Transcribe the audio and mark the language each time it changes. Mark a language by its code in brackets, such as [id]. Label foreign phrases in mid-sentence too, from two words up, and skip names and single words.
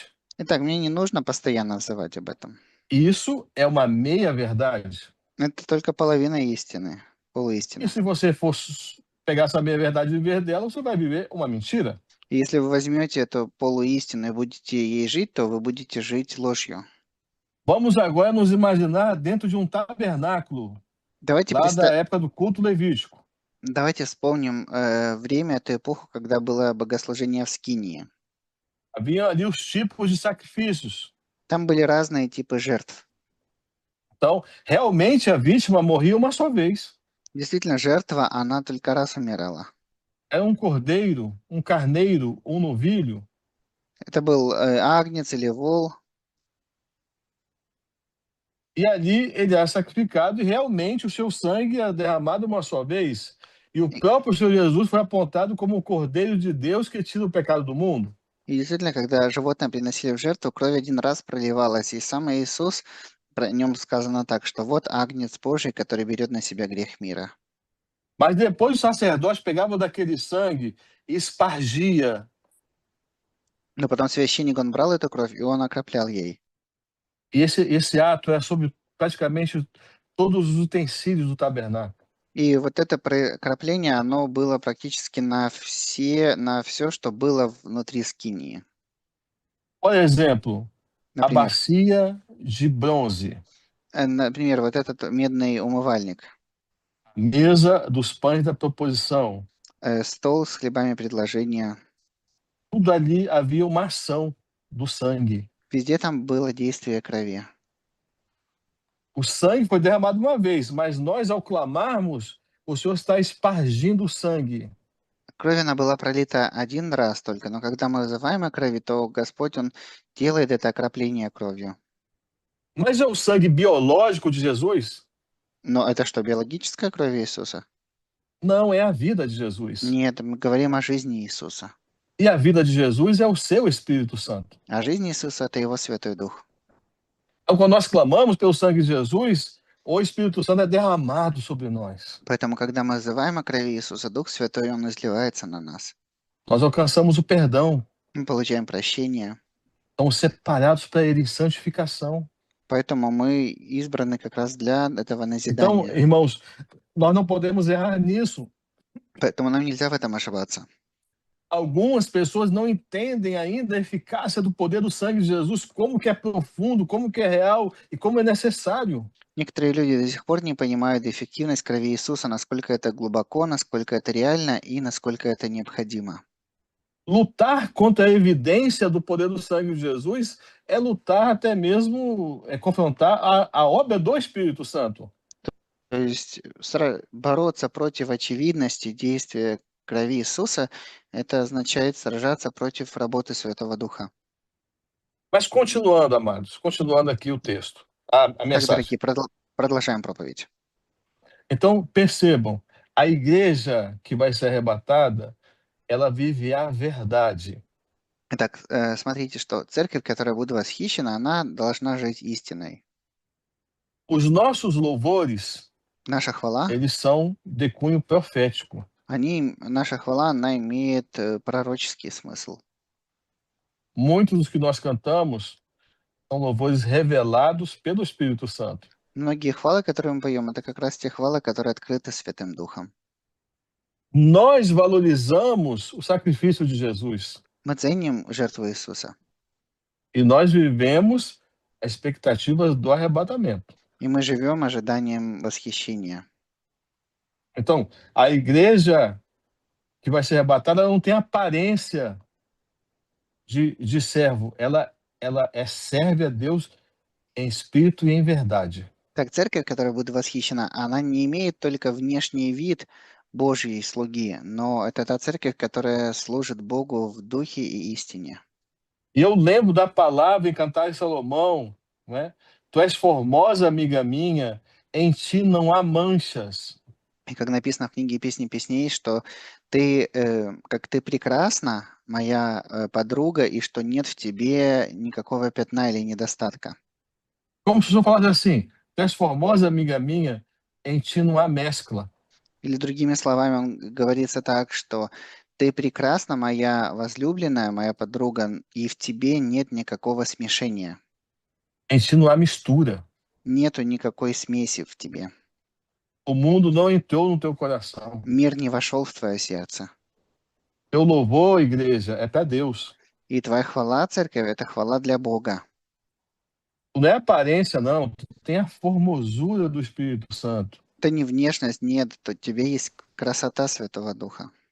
[ru] Итак, мне не нужно постоянно взывать об этом. [pt] Isso é uma meia-verdade. [ru] Это только половина истины, [pt] E [ru] полуистина. [pt] se você for pegar essa meia-verdade e viver dela, você vai viver uma mentira. [ru] И если вы возьмете эту полуистину и будете ей жить, то вы будете жить ложью. [pt] Vamos agora nos imaginar dentro de um tabernáculo, [ru] Давайте, [pt] lá da época do culto levítico. [ru] Давайте вспомним время, эту эпоху, когда было богослужение в Скинии. [pt] Havia ali os tipos de sacrifícios. [ru] Там были разные типы жертв. [pt] Então, realmente a vítima morria uma só vez. [ru] Действительно, жертва, она только раз умирала. [pt] Era um cordeiro, um carneiro, um novilho. [ru] Это был агнец или вол. [pt] E ali ele era sacrificado e realmente o seu sangue era derramado uma só vez. E o próprio Senhor Jesus foi apontado como o Cordeiro de Deus que tira o pecado do mundo. [ru] И действительно, когда животное приносили в жертву, кровь один раз проливалась. И сам Иисус, про нем сказано так, что вот агнец Божий, который берет на себя грех мира. [pt] Mas depois o sacerdote pegava daquele sangue e espargia. [ru] Но потом священник, он брал эту кровь, и он окроплял ей. [pt] E esse ato era sobre praticamente todos os utensílios do tabernáculo. [ru] И вот это окропление, оно было практически на все, что было внутри скинии. [pt] Por exemplo, a [ru] Например, [pt] bacia de bronze, [ru] например, вот этот медный умывальник, [pt] mesa dos pães da proposição. [ru] стол с хлебами предложения. [pt] Tudo ali havia uma ação do sangue. [ru] Везде там было действие крови. [pt] O sangue foi derramado uma vez, mas nós, ao clamarmos, o Senhor está espargindo o sangue. [ru] Кровь, она была пролита один раз только, но когда мы взываем о крови, то Господь, Он делает это окропление кровью. [pt] Mas é o sangue biológico de Jesus? [ru] Но это что, биологическая кровь Иисуса? [pt] Não, é a vida de Jesus. [ru] Нет, мы говорим о жизни Иисуса. [pt] E a vida de Jesus é o seu Espírito Santo. [ru] А жизнь Иисуса– это Его Святой Дух. [pt] Então, quando nós clamamos pelo sangue de Jesus, o Espírito Santo é derramado sobre nós. [ru] Поэтому, когда мы взываем о крови Иисуса, Дух Святой, Он изливается на нас. [pt] Nós alcançamos o perdão. [ru] Мы получаем прощение. [pt] Estamos separados para Ele em santificação. [ru] Поэтому мы избраны как раз для этого [pt] Então, [ru] назидания. [pt] irmãos, nós não podemos errar nisso. [ru] Поэтому нам нельзя в этом ошибаться. [pt] Algumas pessoas não entendem ainda a eficácia do poder do sangue de Jesus, como que é profundo, como que é real e como é necessário. [ru] Некоторые люди до сих пор не понимают эффективность крови Иисуса, насколько это глубоко, насколько это реально и насколько это необходимо. [pt] Lutar contra a evidência do poder do sangue de Jesus é lutar até mesmo, confrontar a obra do Espírito Santo. [ru] То есть бороться против очевидности действия крови Иисуса, это означает сражаться против работы Святого Духа. [pt] Mas continuando, amados, continuando aqui o texto, a [ru] Так, [pt] mensagem. [ru] дорогие, продолжаем проповедь. [pt] Então, percebam, a igreja que vai ser arrebatada, ela vive a verdade. [ru] Итак, смотрите, что церковь, которая будет восхищена, она должна жить истиной. [pt] Os nossos louvores, [ru] Наша хвала, [pt] eles são de cunho profético. [ru] наша хвала, она имеет пророческий смысл. [pt] Muitos dos que nós cantamos são louvores revelados pelo Espírito Santo. [ru] Многие хвалы, которые мы поем, это как раз те хвалы, которые открыты Святым Духом. [pt] Nós valorizamos o sacrifício de Jesus [ru] Мы ценим жертву Иисуса, [pt] e nós vivemos a expectativa do arrebatamento. [ru] и мы живем ожиданием восхищения. [pt] Então, a igreja que vai ser arrebatada ela não tem aparência de servo, ela serve a Deus em espírito e em verdade. [ru] Так, церковь, которая будет восхищена, она не имеет только внешний вид Божьей слуги, но это та церковь, которая служит Богу в духе и истине. [pt] E eu lembro da palavra em Cantares de Salomão, né? Tu és formosa, amiga minha, em ti não há manchas. [ru] И как написано в книге «Песни песней», что как ты прекрасна, моя подруга, и что нет в тебе никакого пятна или недостатка. [pt] Como se eu falasse assim, tu és formosa, amiga minha, em ti não há mescla. [ru] Или другими словами говорится так, что ты прекрасна, моя возлюбленная, моя подруга, и в тебе нет никакого смешения. [pt] Em ti não há mistura. [ru] Нету никакой смеси в тебе. [pt] O mundo não entrou no teu coração. [ru] Мир не вошел в твое сердце. [pt] Teu louvor, igreja, é para Deus. [ru] И твоя хвала, церковь, это хвала для Бога. [pt] Não é aparência, não. Tem a formosura do Espírito Santo. [ru] Это не внешность, нет, то тебе есть красота Святого Духа.